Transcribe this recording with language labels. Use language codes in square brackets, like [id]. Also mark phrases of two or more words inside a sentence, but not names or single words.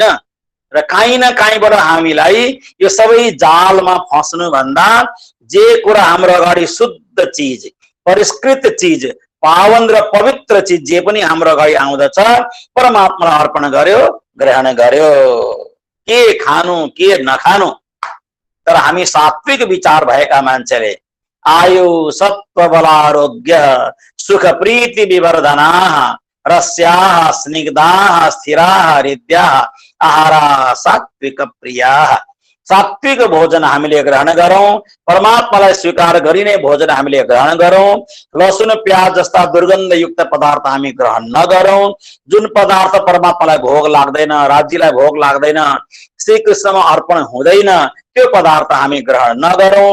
[ne] र काहीँ न काहीँबाट हामीलाई यो सबै जालमा फस्नु भन्दा जे कुरा हाम्रो अगाडि शुद्ध चीज, परिष्कृत चीज, पावन र पवित्र चीज जे पनि हाम्रो अगाडि आउँदछ परमात्मालाई अर्पण गर्यो, ग्रहण गर्यो। के खानु के नखानु, तर हामी सात्विक विचार भएका मान्छेले [sa] आयु सत्व बलारोग्य सुख प्रीति विवर्धना रस्याः स्निग्धाः स्थिराः हृद्याः आहारा सात्विक प्रियाः। [ne] सात्विक भोजन हामीले ग्रहण गरौं, परमात्मालाई स्वीकार गरिने भोजन हामीले ग्रहण गरौं। लसुन प्याज जस्ता दुर्गन्धयुक्त पदार्थ हामी ग्रहण नगरौं। जुन पदार्थ परमात्मालाई भोग लाग्दैन, राज्यलाई भोग लाग्दैन, श्री कृष्णमा अर्पण हुँदैन, त्यो पदार्थ हामी ग्रहण नगरौं।